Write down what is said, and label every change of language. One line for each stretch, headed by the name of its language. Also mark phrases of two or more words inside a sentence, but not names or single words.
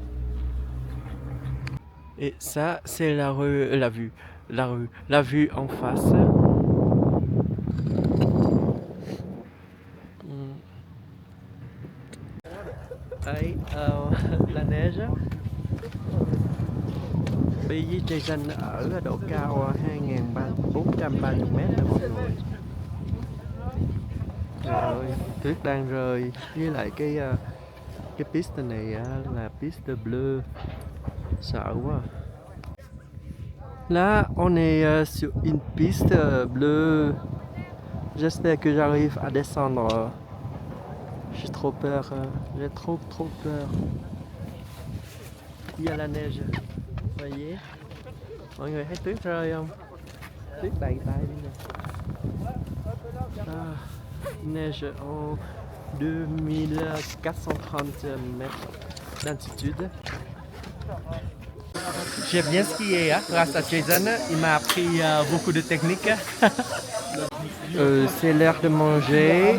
French: Et ça, c'est la vue en face. Đấy, la neige.
Vietnamese: Bây Jason ở độ cao 2.430 m đó mọi người. Trời ơi, tuyết đang rơi. Với lại cái piste này là
French: piste bleue.
Vietnamese: Sợ quá.
French: Là, on est sur une piste bleue. J'espère que j'arrive à descendre. J'ai trop peur. J'ai trop peur. Il y a la neige. Vous voyez?
Vietnamese: Mọi người thấy tuyết rơi không? Tuyết đầy tay đi nè.
French: Neige en 2430 mètres d'altitude. J'aime bien skier, hein, grâce à Jason. Il m'a appris beaucoup de techniques. C'est l'heure de manger.